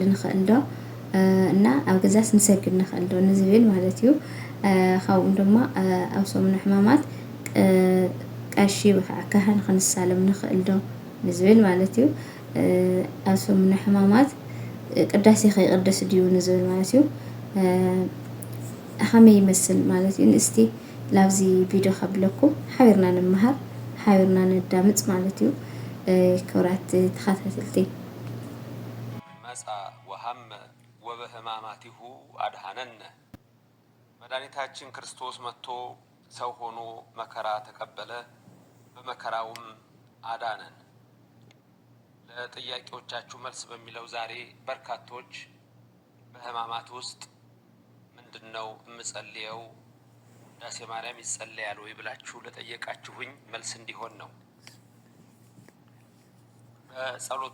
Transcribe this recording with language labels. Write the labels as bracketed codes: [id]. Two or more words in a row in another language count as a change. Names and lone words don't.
[ti] ንኽእል ዶ እና ኣብ ገዛስ ንሰግድ ንኽእል ዶ ንዝብል ማለት እዩ ካብኡ ድማ ኣብ ሰሙነ ሕማማት ቀሺ ወይ ከዓ ካህን ክንሳለም ንኽእል ዶ ንዝብል ማለት እዩ ኣብ ሰሙነ ሕማማት ቅዳሴ ከይቅደስ ድዩ ንዝብል ማለት እዩ ከመይ ይመስል ማለት እዩ እስቲ ላብዚ ቪድዮ ከብለኩም ሓቢርና ንመሃር ሓቢርና ነዳምፅ ማለት እዩ ክብራት ተኸታተልቲ [gez] መጻ ወሀመ ወበሕማማቲሁ አድኃነነ [am] መድኃኒታችን ክርስቶስ መጥቶ ሰው ሆኖ መከራ ተቀበለ በመከራውም አዳነን። ለጥያቄዎቻችሁ መልስ በሚለው ዛሬ በርካቶች በሕማማት ውስጥ ምንድነው የምጸልየው ውዳሴ ማርያም ይጸለያል ወይ ብላችሁ ለጠየቃችሁኝ መልስ እንዲሆን ነው። በጸሎቱ